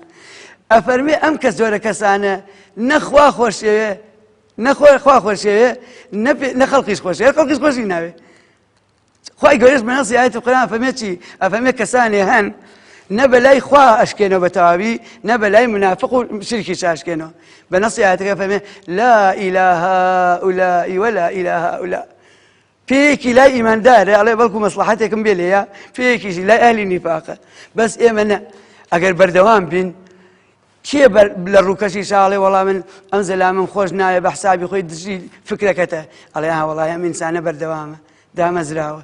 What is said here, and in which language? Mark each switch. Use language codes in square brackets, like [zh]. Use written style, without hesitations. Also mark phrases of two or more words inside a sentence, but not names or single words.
[ckb] ئەفەرمێ ئەم کەس جۆرە کەسانە نەخوا خۆشەوێ، نەخوا خۆشەوێ، نە خەڵقیش خۆشەوێ، خەڵقیش خۆشی ناوێ. خوای گەورەش بە نەسی ئایەتی قورئان ئەفەرمێ چی؟ ئەفەرمێ کەسانێ هەن نە بەلای خوا ئەشکێنەوە بە تەواوی، نە بەلای منافق و شرکیش ئەشکێنەوە. بە نەسی ئایەتەکە ئەفەرمێ [ar] لا إله هؤلاء ولا إله هؤلاء. [ckb] پێیەکی لای ئیماندارە ئەڵێ بەڵکو مەسلحەتێکم بێ لێیە، پێیەکیشی لای ئەهلی نیفاقە. بەس ئێمە نە، ئەگەر بەردەوام بین کێ لە ڕووکەشی شاڵێ وەڵام من ئەم زەلامم خۆش نایە بە حسابی خۆی دژی فکرەکەتە، ئەڵێ ها وەڵای ئەم ئینسانە بەردەوامە دامەزراوە.